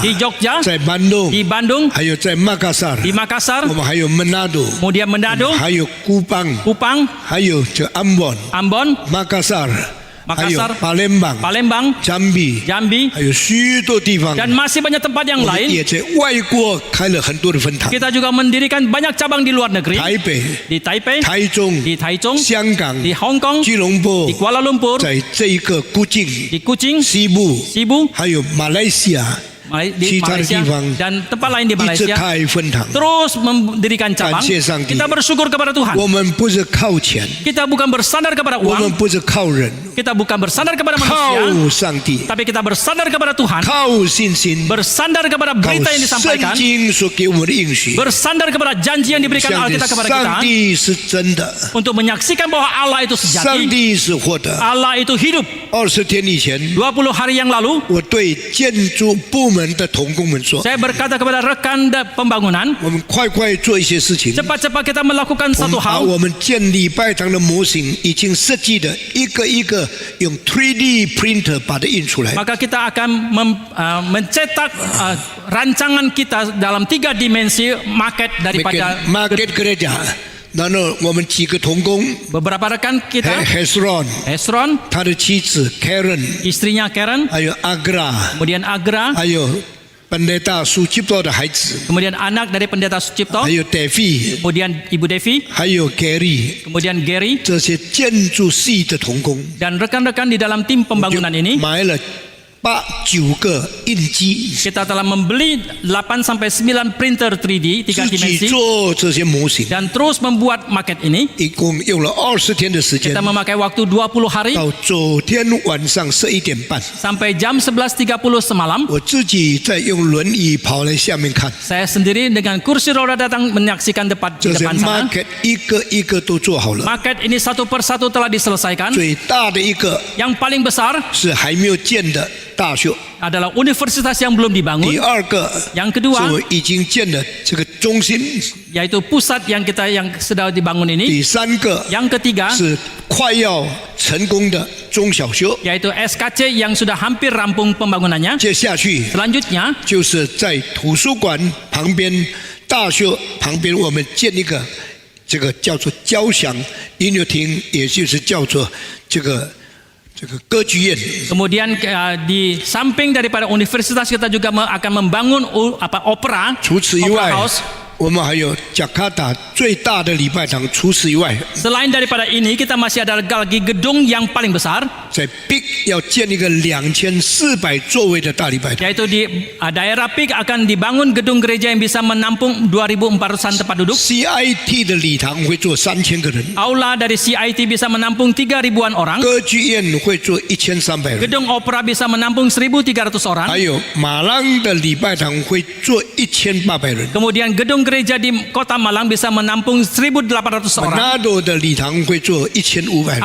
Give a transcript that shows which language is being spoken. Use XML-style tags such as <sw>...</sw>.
<id>di Jogja,</id> <zh>在班东，</zh> <id>di Bandung,</id> <zh>还有在马卡萨尔，</zh> <id>di Makassar,</id> <zh>我们还有门纳多，</zh> <id>kemudian Manado,</id> <zh>还有古邦，</zh> <id>Kupang,</id> <zh>还有这安邦、</zh> <id>Ambon,</id> <zh>马卡萨尔，还有</zh> <id>Makassar,</id> <zh>巴联邦、</zh> <id>Palembang, jam比， Jambi,</id> <zh>还有许多地方，</zh> <id>dan masih banyak tempat yang</id> <zh>我们</zh> <id>lain.</id> <zh>也在外国开了很多的分堂，</zh> <id>Kita juga mendirikan banyak cabang di luar negeri,</id> <zh>台北、</zh> <id>di Taipei,</id> <zh>台中、</zh> <id>di Taichung,</id> <zh>香港、</zh> <id>di Hong Kong,</id> <zh>吉隆坡</zh> <id>di，Kuala Lumpur,</id> <zh>在这一个古晋、</zh> <id>di Kuching,</id> <zh>西部，</zh> <id>Cebu,</id> <zh>还有马来西亚、其他的地</zh> <id>Malaysia</id> <zh>方</zh> <id>dan tempat lain di</id> <zh>一直</zh> <id>Malaysia</id> <zh>开分堂。</zh> <id>terus mendirikan cabang.</id> <zh>感谢上帝。</zh> <id>Kita bersyukur kepada Tuhan.</id> <zh>我们不是靠钱，</zh> <id>Kita bukan bersandar kepada</id> <zh>我们</zh> <id>uang,</id> <zh>不是靠人，</zh> <id>kita bukan bersandar kepada</id> <zh>靠</zh> <id>manusia,</id> <zh>上帝，</zh> <id>tapi kita bersandar kepada Tuhan,</id> <zh>靠信心，</zh> <id>bersandar kepada</id> <zh>靠</zh> <id>berita yang</id> <zh>圣</zh> <id>disampaikan,</id> <zh>经所给我们的应许。</zh> <id>bersandar kepada janji yang diberikan</id> <zh>相信</zh> <id>Alkitab kepada</id> <zh>上</zh> <id>kita</id> <zh>帝是真的，</zh> <id>untuk menyaksikan bahwa Allah itu</id> <zh>上</zh> <id>sejati,</id> <zh>帝是活的。</zh> <id>Allah itu hidup.</id> <zh>20天以前，</zh> <id>20 hari yang lalu,</id> <zh>我对建筑部门的同工们说，</zh> <id>saya berkata kepada rekan pembangunan,</id> <zh>我们快做一些事情。</zh> <id>cepat-cepat kita melakukan satu</id> <zh>们把</zh> <id>hal.</id> <zh>我们建礼拜堂的模型已经设计的一个一个用 3D printer 把它印出来。</zh> <id>Maka kita akan mencetak rancangan kita dalam 3 dimensi maket daripada Market gereja，</id> <zh>然后我们几个同工</zh> <id>beberapa rekan kita, Hezron， Hezron,</id> <zh>他的妻子 Karen，</zh> <id>istrinya Karen,</id> <zh>还有 Agra，</zh> <id>kemudian Agra,</id> <zh>还有pendeta Sucipto 的孩子，</zh> <id>kemudian anak dari pendeta Sucipto,</id> <zh>有 Devi，</zh> <id>kemudian Ibu Devi,</id> <zh>还有 Gary，</zh> <id>kemudian Gary</id> <zh>这些建筑系的同工，</zh> <id>dan rekan-rekan di dalam tim pembangunan ini.</id> <zh>买了9个印机，</zh> <id>Kita telah membeli 8 sampai 9 printer 3D 3</id> <zh>自己</zh> <id>dimensi</id> <zh>做这些模型，</zh> <id>dan terus membuat maket ini.</id> <zh>一共用了20天的时间</zh> <id>Kita，memakai waktu 20 hari</id> <zh>到昨天晚上11点半，</zh> <id>sampai jam 11.30 semalam.</id> <zh>我自己在用轮椅跑来下面看，</zh> <id>Saya sendiri dengan kursi roda datang menyaksikan di</id> <zh>这些</zh> <id>depan sana.</id> <zh>market 一个一个都做好了。</zh> <id>Maket ini satu persatu telah diselesaikan.</id> <zh>最大的一个</zh> <id>Yang paling besar</id> <zh>是还没有建的大学，</zh> <id>adalah universitas yang belum</id> <zh>第</zh> <id>dibangun.</id> <zh>二个</zh> <id>Yang</id> <zh>是</zh> <id>kedua</id> <zh>我已经建的这个中心，</zh> <id>yaitu pusat yang sedang dibangun ini.</id> <zh>第三个</zh> <id>Yang ketiga</id> <zh>是快要成功的中小学，</zh> <id>yaitu SKC yang sudah hampir rampung pembangunannya.</id> <zh>接下去</zh> <id>Selanjutnya</id> <zh>就是在图书馆旁边、大学旁边，我们建一个这个叫做交响音乐厅，也就是叫做这个歌剧院。</zh> <id>kemudian di samping daripada universitas kita juga akan membangun opera, 除此以</id> <en>opera</en> <zh>外</zh> <en>house.</en> <zh>我们还有加卡达最大的礼拜堂。除此以外，</zh> <id>Selain daripada ini kita masih ada lagi gedung yang paling besar</id> <zh>在 Big 要建一个2400座位的大礼拜堂。</zh> <id>yaitu di daerah Pik akan dibangun gedung gereja yang bisa menampung 2.400-an tempat duduk.</id> <zh>CIT 的礼堂会坐3000个人，</zh> <id>Aula dari CIT bisa menampung 3.000-an orang.</id> <zh>歌剧院会坐1300人，</zh> <id>Gedung opera bisa menampung 1.300 orang.</id> <zh>还有马浪的礼拜堂会坐1800人。</zh> <id>Kemudian gedung gereja di Kota Malang bisa menampung 1.800 orang.</id> <zh>Manado 的礼堂会坐1500人，</zh>